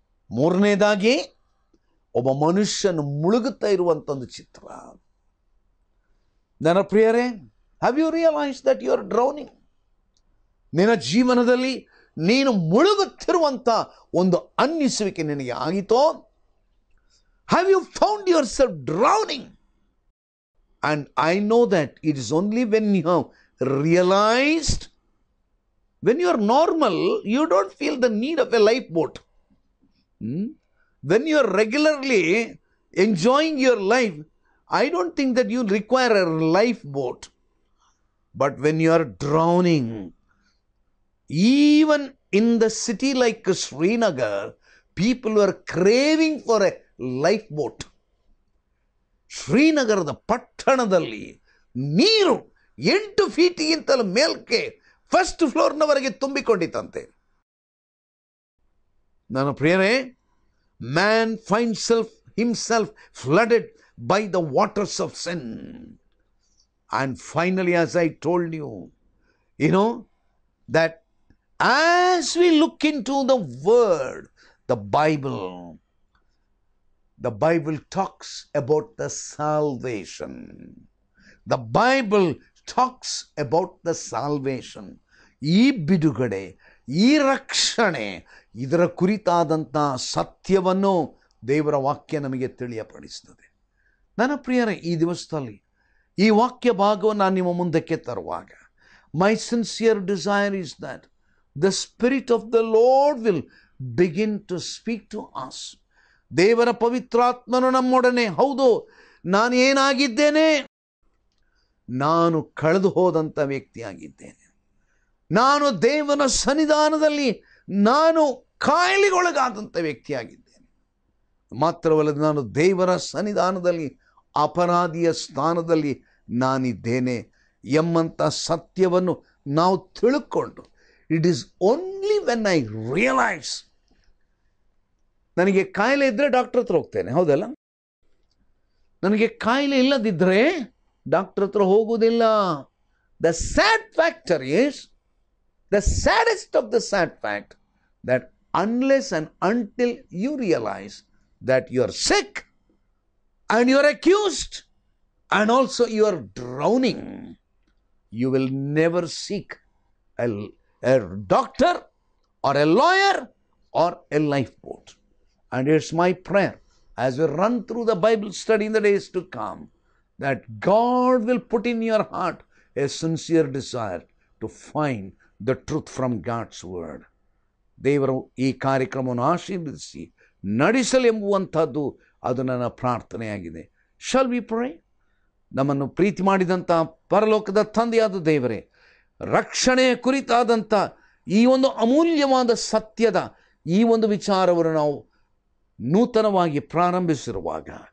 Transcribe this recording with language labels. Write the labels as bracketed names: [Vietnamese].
[Kannada] ಮೂರನೇದಾಗಿ, ಒಬ್ಬ ಮನುಷ್ಯನು ಮುಳುಗುತ್ತಾ ಇರುವಂಥ ಒಂದು ಚಿತ್ರ. ನನ್ನ ಪ್ರಿಯರೇ, [English] Have you realise that you are drowning? [Kannada] ನಿನ್ನ ಜೀವನದಲ್ಲಿ ನೀನು ಮುಳುಗುತ್ತಿರುವಂಥ ಒಂದು ಅನ್ನಿಸುವಿಕೆ ನಿನಗೆ ಆಗಿತೋ? [English] Have you found yourself drowning? And I know that it is only when you have realized, when you are normal, you don't feel the need of a lifeboat. When you are regularly enjoying your life, I don't think that you require a lifeboat. But when you are drowning, even in the city like Srinagar, people are craving for a lifeboat. [Kannada] ಶ್ರೀನಗರದ ಪಟ್ಟಣದಲ್ಲಿ ನೀರು 8 ಫೀಟಿಗಿಂತಲೂ ಮೇಲ್ಕೆ first ಫ್ಲೋರ್ನವರೆಗೆ ತುಂಬಿಕೊಂಡಿತ್ತಂತೆ. ನನ್ನ ಪ್ರಿಯರೇ, [English] Man find himself flooded by the waters of sin. And finally, as I told you, that as we look into the Word, the Bible talks about the salvation. The Bible talks about the salvation. [Kannada] ಈ ಬಿಡುಗಡೆ, ಈ ರಕ್ಷಣೆ, ಇದರ ಕುರಿತಾದಂಥ ಸತ್ಯವನ್ನು ದೇವರ ವಾಕ್ಯ ನಮಗೆ ತಿಳಿಯಪಡಿಸ್ತದೆ. ನನ್ನ ಪ್ರಿಯರೇ, ಈ ದಿವಸದಲ್ಲಿ ಈ ವಾಕ್ಯ ಭಾಗವನ್ನು ನಾನು ನಿಮ್ಮ ಮುಂದಕ್ಕೆ ತರುವಾಗ, [English] my sincere desire is that the Spirit of the Lord will begin to speak to us. [Kannada] ದೇವರ ಪವಿತ್ರಾತ್ಮನು ನಮ್ಮೊಡನೆ, ಹೌದು, ನಾನು ಏನಾಗಿದ್ದೇನೆ? ನಾನು ಕಳೆದು ಹೋದಂಥ ವ್ಯಕ್ತಿಯಾಗಿದ್ದೇನೆ. ನಾನು ದೇವನ ಸನ್ನಿಧಾನದಲ್ಲಿ ನಾನು ಕಾಯಿಲೆಗೊಳಗಾದಂಥ ವ್ಯಕ್ತಿಯಾಗಿದ್ದೇನೆ. ಮಾತ್ರವಲ್ಲದೆ ನಾನು ದೇವರ ಸನ್ನಿಧಾನದಲ್ಲಿ ಅಪರಾಧಿಯ ಸ್ಥಾನದಲ್ಲಿ ನಾನಿದ್ದೇನೆ ಎಂಬಂಥ ಸತ್ಯವನ್ನು ನಾವು ತಿಳ್ಕೊಂಡು, [English] it is only when I realise, [Kannada] ನನಗೆ ಕಾಯಿಲೆ ಇದ್ದರೆ ಡಾಕ್ಟರ್ ಹತ್ರ ಹೋಗ್ತೇನೆ, ಹೌದಲ್ಲ? ನನಗೆ ಕಾಯಿಲೆ ಇಲ್ಲದಿದ್ದರೆ ಡಾಕ್ಟರ್ ಹತ್ರ ಹೋಗುವುದಿಲ್ಲ. [English] The sad factor is, the saddest of the sad fact, that unless and until you realize that you are sick and you are accused and also you are drowning, you will never seek a doctor or a lawyer or a lifeboat. And it's my prayer as we run through the Bible study in the days to come, that God will put in your heart a sincere desire to find the truth from God's word. [Kannada] ದೇವರು ಈ ಕಾರ್ಯಕ್ರಮವನ್ನು ಆಶೀರ್ವದಿಸಿ ನಡೆಸಲೆಂಬುವಂಥದ್ದು ಅದು ನನ್ನ ಪ್ರಾರ್ಥನೆಯಾಗಿದೆ. [English] Shall we pray? [Kannada] ನಮ್ಮನ್ನು ಪ್ರೀತಿ ಮಾಡಿದಂಥ ಪರಲೋಕದ ತಂದೆಯಾದ ದೇವರೇ, ರಕ್ಷಣೆಯ ಕುರಿತಾದಂಥ ಈ ಒಂದು ಅಮೂಲ್ಯವಾದ ಸತ್ಯದ ಈ ಒಂದು ವಿಚಾರವನ್ನು ನಾವು ನೂತನವಾಗಿ ಪ್ರಾರಂಭಿಸಿರುವಾಗ